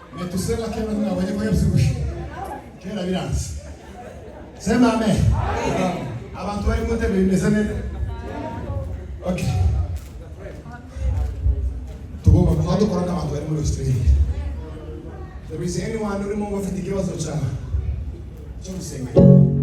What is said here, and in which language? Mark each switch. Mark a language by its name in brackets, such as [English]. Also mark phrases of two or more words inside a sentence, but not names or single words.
[Kinyarwanda] Metusela kera nabonye ko yabyibushye. Kera biranze. [Swahili] Sema amen. [Kinyarwanda] Abantu bari mu ntebe bimeze neza. Okay. Tugomba kuba dukora nk'abantu bari muri Australia. [English] There is anyone [Kinyarwanda] urimo bafite ikibazo cyo gusenga.